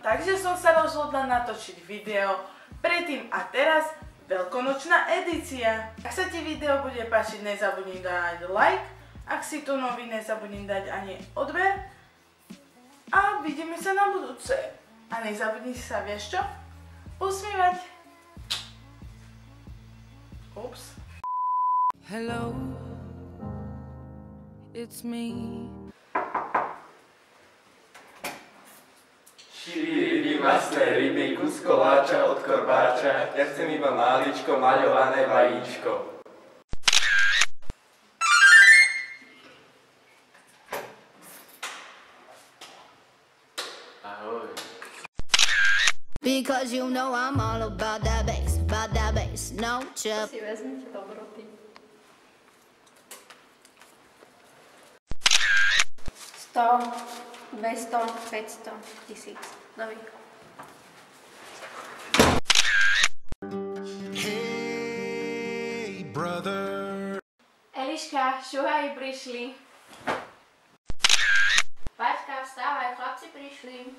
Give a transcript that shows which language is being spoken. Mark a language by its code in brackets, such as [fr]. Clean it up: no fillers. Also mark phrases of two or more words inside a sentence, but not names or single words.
[sk] Takže som sa rozhodla natočiť video predtým a teraz veľkonočná edícia. Ak sa ti video bude páčiť, nezabudni dať like. Ak si tu nový, nezabudni dať ani odber. A vidíme sa na budúce. A nezabudni sa, vieš čo? Usmievať. Ups. [en] Hello, it's me. [sk] Ryby, masné ryby, kus koláča od korbáča, ja chcem iba máličko, maľované vajíčko. Ahoj. [en] Because you know I'm all about that bass, no chip. [sk] Si vezmite dobroty. 100, 200, 500, 1000. Nový. [en] Hey, brother. [sk] Eliška, šuhaji prišli. Paťka, vstávaj, chlapci prišli.